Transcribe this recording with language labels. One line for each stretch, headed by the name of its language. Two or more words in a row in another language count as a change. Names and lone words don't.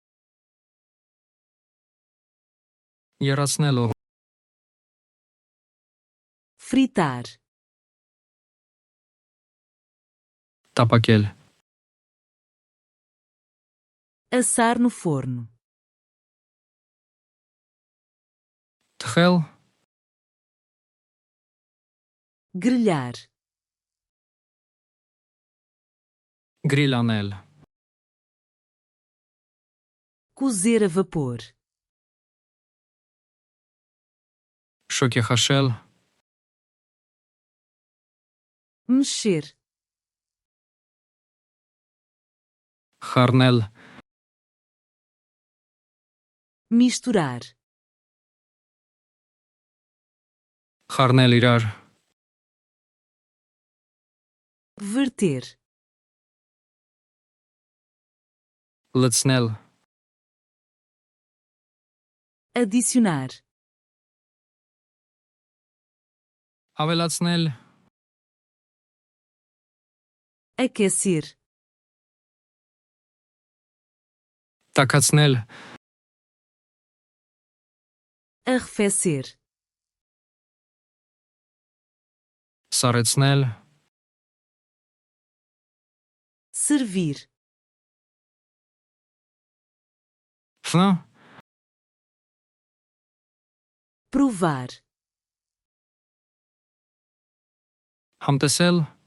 Armenian: եռացնելու,
Portuguese: Fritar.
Armenian: տապակել,
Portuguese: Assar no forno.
Armenian: թխել,
Portuguese: Grelhar.
Armenian: գրիլ անել,
Portuguese: Cozer a vapor.
Armenian: շոգեխաշել,
Portuguese: Mexer.
Armenian: խառնել,
Portuguese: Misturar.
Armenian: խառնել իրար,
Portuguese: Verter.
Armenian: լցնել,
Portuguese: Adicionar.
Armenian: ավելացնել,
Portuguese: Aquecer.
Armenian: տաքացնել,
Portuguese: Arrefecer.
Armenian: սառեցնել,
Portuguese: Servir.
Armenian: ֆնա,
Portuguese: Provar.
Armenian: համտեսել,